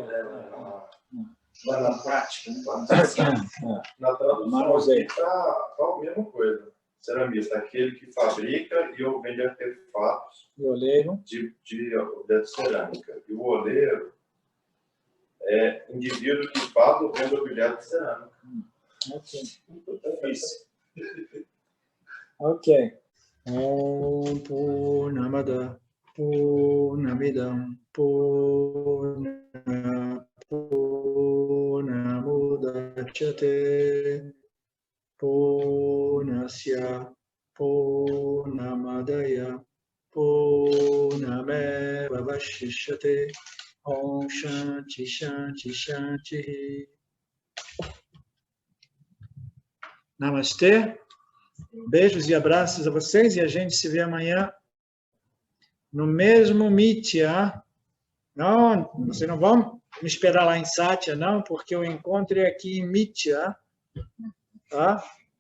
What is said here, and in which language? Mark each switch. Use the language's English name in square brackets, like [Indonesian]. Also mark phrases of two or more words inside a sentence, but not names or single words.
[Portuguese] Na prática, na tradução está a mesma coisa. Ceramista, aquele que fabrica e vende artefatos e oleiro de objetos cerâmica. E o oleiro é indivíduo que faz ou vende objetos de cerâmica. Ok. Difícil. Ok. [Sanskrit] ॐ पूर्णमद पूर्णमिदम् पूर्णमुदच्यते पूर्णस्य पूर्णमदाय पूर्णमेव वशिष्यते. ॐ शान्ति शान्ति शान्ति. [Portuguese] Namastê. Beijos e abraços a vocês e a gente se vê amanhã no mesmo Mitya. Não, vocês não vão me esperar lá em Satya, não, porque o encontro é aqui em Mitya, tá?